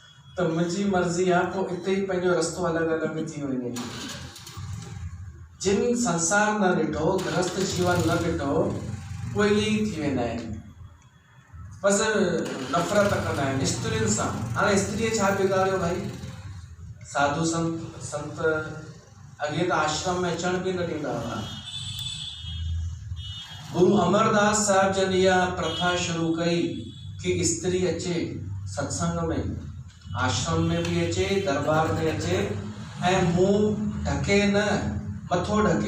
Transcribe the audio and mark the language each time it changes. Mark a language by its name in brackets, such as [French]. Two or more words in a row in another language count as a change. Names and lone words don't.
[Sindhi] त त मुंहिंजी मर्ज़ी आहे पोइ हिते ई पंहिंजो रस्तो अलॻि अलॻि थी वञे। जिन संसार न ॾिठो, गृहस्थ जीवन न ॾिठो, उहे ई थी वेंदा आहिनि, बसि नफ़रत कंदा आहिनि स्त्रियुनि सां। हाणे स्त्रीअ छा बिगाड़ियो भाई? साधु संत अॻे त आश्रम में अचण बि न ॾींदा हुआ। गुरु अमरदास साहिब जन इहा प्रथा शुरू कई कि स्त्री अचे सत्संग में, आश्रम में भी अचे, दरबार में अचे, ऐं मुंहुं ढके न, मथो ढके।